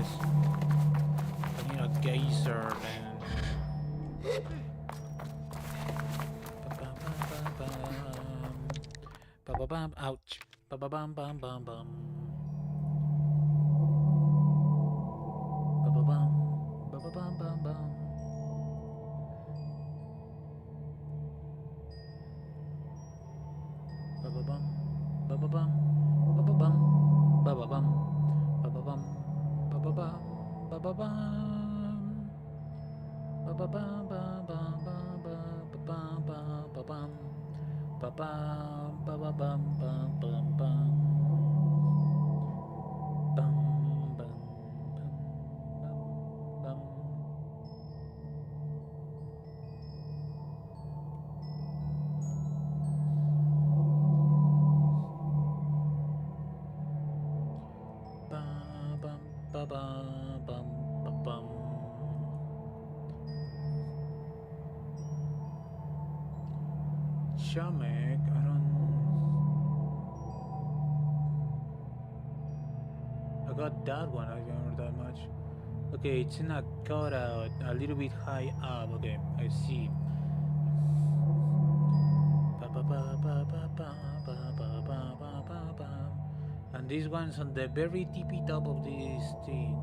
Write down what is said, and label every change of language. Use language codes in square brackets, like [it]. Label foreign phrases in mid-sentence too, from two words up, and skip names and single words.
[en] I need a geyser then. Ba-ba-bam, ouch. Ba-ba-bam, bam, bam, bam. Ba-ba-bam, ba-ba-bam, bam, bam. Ba-ba-bam, ba-ba-bam, ba-ba-bam. Ba-ba-bum, ba-ba-bum, ba-ba-bum, ba-ba-bum, ba-ba-bum, ba-ba-bum, ba-ba-bum, ba-bum, ba-ba-bum, bum-bum, bum, bum, bum, bum, bum. Ba-bum-ba-bum. Shamek, I got that one, I don't remember that much. Okay, it's in a cutout, a little bit high up. Okay, I see. And this one's on the very tippy top of this thing.